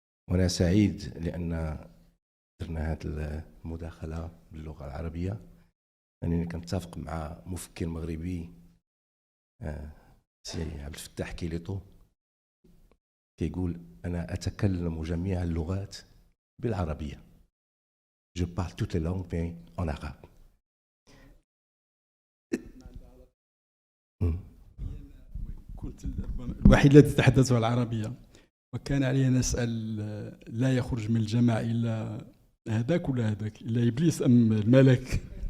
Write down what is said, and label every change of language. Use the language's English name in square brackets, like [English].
[Arabic] وأنا سعيد لأن درنا هذه المداخلة باللغة العربية، لأنني كنتفق مع مفكر مغربي سي عبد الفتاح كيليطو، كيقول: أنا أتكلم جميع اللغات بالعربية. [French] Je parle toutes les langues mais en arabe. [Arabic] كنت الوحيد الذي تحدث العربية، وكان علي أن أسأل: لا يخرج من الجماعة إلا هذاك ولا هذاك، إلا إبليس أم الملك؟